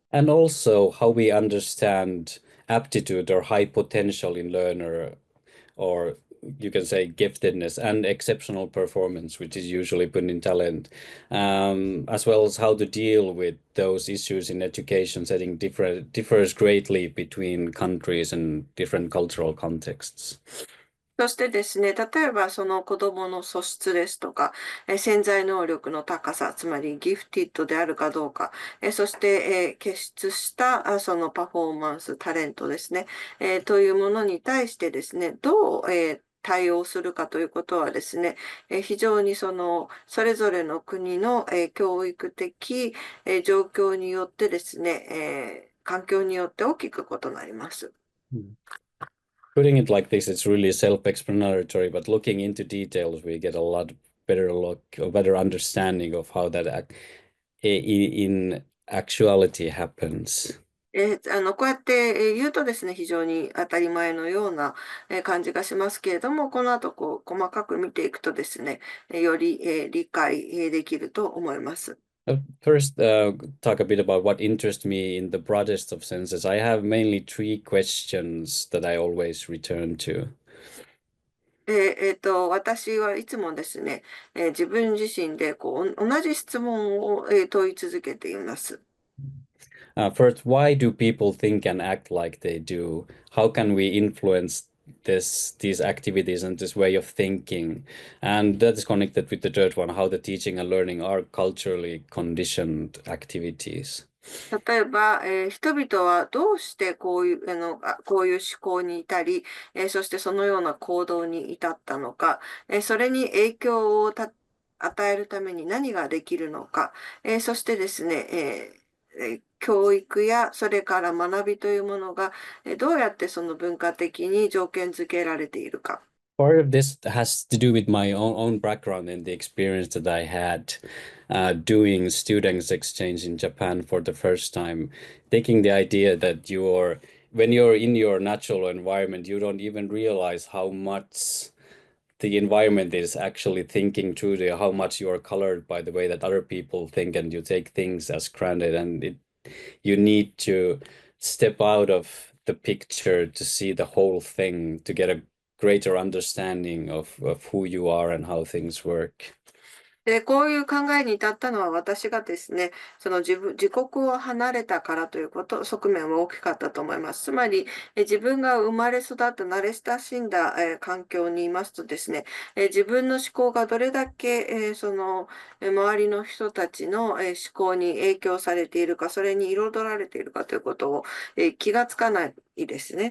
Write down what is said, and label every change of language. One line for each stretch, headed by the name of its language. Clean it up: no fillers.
English: And also how we understand aptitude or high potential in learner or you can say, giftedness and exceptional performance, which is usually put in talent, as well as how to deal with those issues in education setting differs greatly between countries and different cultural contexts.
Japanese: そしてですね、例えばその子供の素質ですとか、潜在能力の高さ、つまりギフティッドであるかどうか、そして、傑出したそのパフォーマンス、タレントですね、というものに対してですね、どう、対応するかということはですね、非常にそれぞれの国の、教育的、状況によってですね、環境によって大きく異なります。
English: Putting it like this, it's really self-explanatory, but looking into details, we get a lot better look, a better understanding of how that in actuality happens.
Japanese: こうやって言うとですね、非常に当たり前のような感じがしますけれども、この後細かく見ていくとですね、より理解できると思います。
English: First, talk a bit about what interests me in the broadest of senses. I have mainly three questions that I always return to.
Japanese: 私はいつもですね、自分自身で同じ質問を問い続けています。
English: First, why do people think and act like they do? How can we influence these activities and this way of thinking? And that is connected with the third one, how the teaching and learning are culturally conditioned activities.
Japanese: 例えば、人々はどうしてこういう思考に至り、そしてそのような行動に至ったのか、それに影響を与えるために何ができるのか、そしてですね、教育やそれから学びというものがどうやってその文化的に条件付けられているか。
English: Part of this has to do with my own background and the experience that I had doing students exchange in Japan for the first time, taking the idea that when you're in your natural environment, you don't even realize how much the environment is actually thinking through how much you are colored by the way that other people think, and you take things as granted, and you need to step out of the picture to see the whole thing, to get a greater understanding of who you are and how things work.
Japanese: で、こういう考えに至ったのは私がですね、その自国を離れたからという側面は大きかったと思います。つまり、自分が生まれ育った慣れ親しんだ、環境にいますとですね、自分の思考がどれだけ、周りの人たちの、思考に影響されているか、それに彩られているかということを、気がつかないですね。